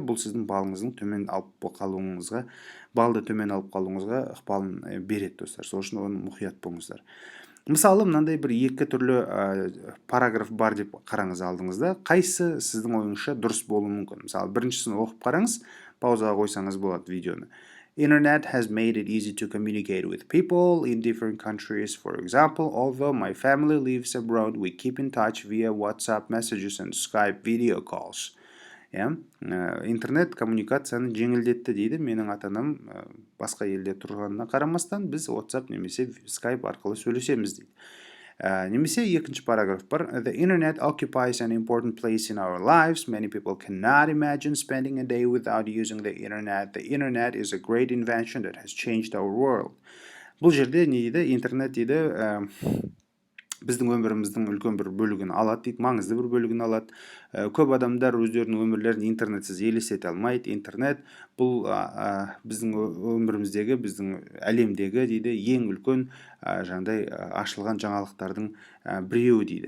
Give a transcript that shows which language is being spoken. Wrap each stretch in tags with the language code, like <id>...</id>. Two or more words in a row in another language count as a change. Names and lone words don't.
<kk>Бұл сіздің балыңыздың төмен алып қалуыңызға, балды төмен алып қалуыңызға ықпалын береді, достар. Сол үшін оны мұқият болыңыздар. Мысалы мынандай бір екі түрлі параграф бар деп қараңыз алдыңызда. Қайсы сіздің ойыңызша дұрыс болуы мүмкін? Мысалы біріншісін оқып қараңыз, паузаға қойсаңыз болады видеоны.</kk> <en>Internet has made it easy to communicate with people in different countries. For example, although my family lives abroad, we keep in touch via WhatsApp messages and Skype video calls.</en> <kk>Интернет коммуникацияны жеңілдетті дейді. Менің ата-анам басқа елде тұрғанына қарамастан біз WhatsApp немесе Skype арқылы сөйлесеміз дейді. Немесе екінші параграф бар.</kk> <en>The internet occupies an important place in our lives. Many people cannot imagine spending a day without using the internet. The internet is a great invention that has changed our world.</en> <kk>Бұл жерде не дейді? Интернет дейді біздің өміріміздің үлкен бір бөлігін алады дейді, маңызды бір бөлігін алады. Көп адамдар өздерінің өмірлерін интернетсіз елестете алмайды. Интернет бұл біздің өміріміздегі, біздің әлемдегі дейді ең үлкен жаңағыдай ашылған жаңалықтардың біреуі дейді.</kk>